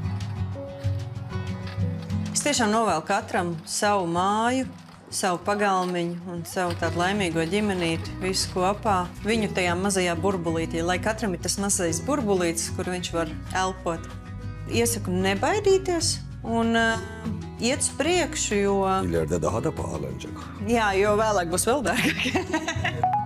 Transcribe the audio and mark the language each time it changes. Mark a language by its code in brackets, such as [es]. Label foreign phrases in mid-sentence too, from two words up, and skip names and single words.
[lv] Es tiešām novēlu katram savu māju, savu pagalmiņu un savu tādu laimīgo ģimenīti, visu kopā, viņu tajā mazajā burbulītī, lai katram ir tas mazais burbulītis, kur viņš var elpot. Iesaku nebaidīties un iet uz priekšu, jo... [tr] İleride daha da pahalanacak. [lv] Jā, jo vēlāk būs vēl dārgāk.